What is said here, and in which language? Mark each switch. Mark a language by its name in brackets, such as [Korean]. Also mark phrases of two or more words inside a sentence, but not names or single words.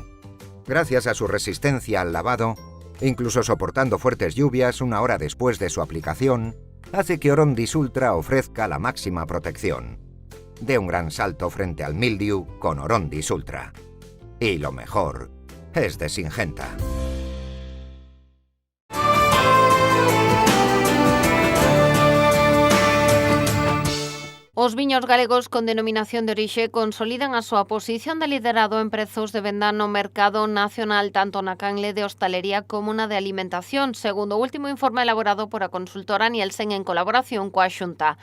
[Spanish] Gracias a su resistencia al lavado, incluso soportando fuertes lluvias 1 hora después de su aplicación, hace que Orondis Ultra ofrezca la máxima protección. De un gran salto frente al mildiu con Orondis Ultra. Y lo mejor es de Singenta. [Galician] Os viños galegos con denominación de orixe consolidan a súa posición de liderado en prezos de venda no mercado nacional, tanto na canle de hostalería como na de alimentación, segundo o último informe elaborado por a consultora Nielsen en colaboración coa Xunta.